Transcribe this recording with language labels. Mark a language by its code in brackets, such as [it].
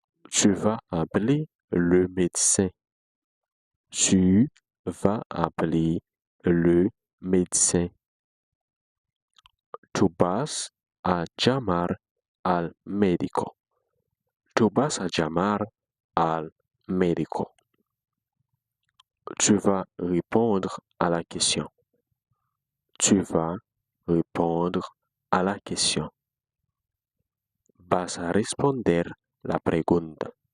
[fr] Tu vas appeler le médecin. Tu vas appeler le médecin. [es] Tú vas a llamar al médico. Tú vas a llamar al médico. [fr] Tu vas répondre à la question. Tu vas répondre à la question. [es] vas a responder la pregunta.